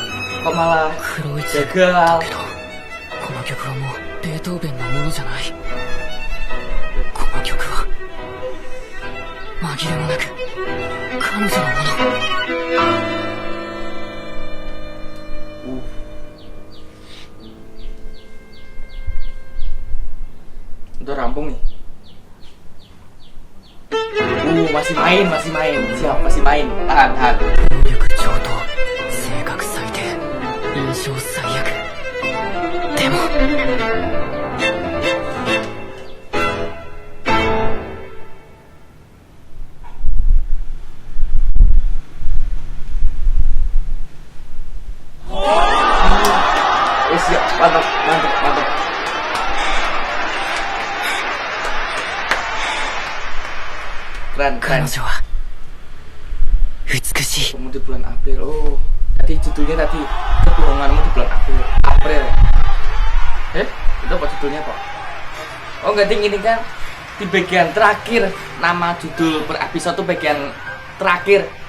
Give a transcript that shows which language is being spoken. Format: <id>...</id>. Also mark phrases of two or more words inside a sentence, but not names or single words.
<id>Kok malah gagal.</id> <ja>この曲はもうベートーベンのものじゃない。この曲は紛れもなく彼女のもの。</ja> <id>Udah rampung nih. Masih main. Siap, masih main. Tahan.</id> <ja>能力上等、性格最低、印象最悪。でも</ja> <id>siap, mantap. Keren.</id> <ja>彼女は美しい。</ja> <id>Kamu di bulan April. Oh, tadi judulnya tadi kebohonganmu di bulan April. Itu apa judulnya kok? Oh enggak ding, ini kan di bagian terakhir. Nama judul per episode tuh bagian terakhir.</id>